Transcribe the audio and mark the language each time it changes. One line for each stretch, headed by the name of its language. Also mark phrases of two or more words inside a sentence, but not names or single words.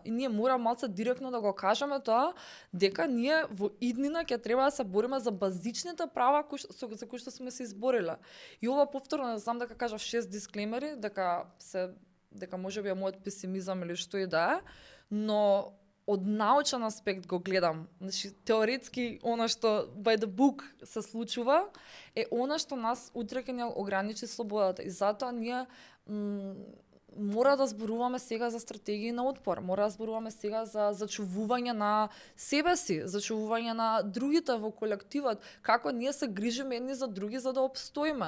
Macedonian: И ние мора малце директно да го кажеме тоа, дека ние во иднина ќе треба да се бориме за базичните права за кои што сме се избориле. И ова повторно, не знам дека кажав 6 дисклеймери, дека можеби е мојот песимизам или што и да е, но од научен аспект го гледам. Значи, теоретски, она што
English: by the book
Macedonian: се случува, е она што нас утре ќе ни ограничи слободата. И затоа ние мора да зборуваме сега за стратегии на отпор, мора да зборуваме сега за зачувување на себе си, зачувување на другите во колективот, како ние се грижиме едни за други за да обстоиме.